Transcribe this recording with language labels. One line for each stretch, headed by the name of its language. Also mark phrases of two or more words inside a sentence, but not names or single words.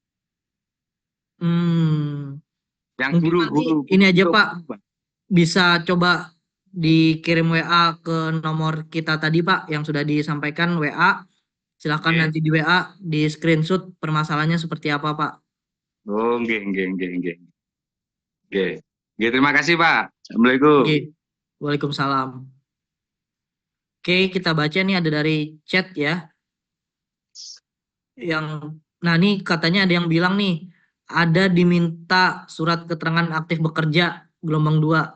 Indonesian: hmm, yang mungkin nanti guru-guru ini aja Pak, Pak. bisa coba dikirim WA ke nomor kita tadi Pak, yang sudah disampaikan WA. Silahkan Oke. nanti di WA, di screenshot permasalahannya seperti apa Pak.
Javanese: Oh, nggih, nggih, nggih, nggih. Nggih. Nggih,
Indonesian: terima kasih, Pak. Assalamualaikum. Oke, Waalaikumsalam. Oke, kita baca nih ada dari chat ya. Nah nih katanya ada yang bilang nih, ada diminta surat keterangan aktif bekerja gelombang 2.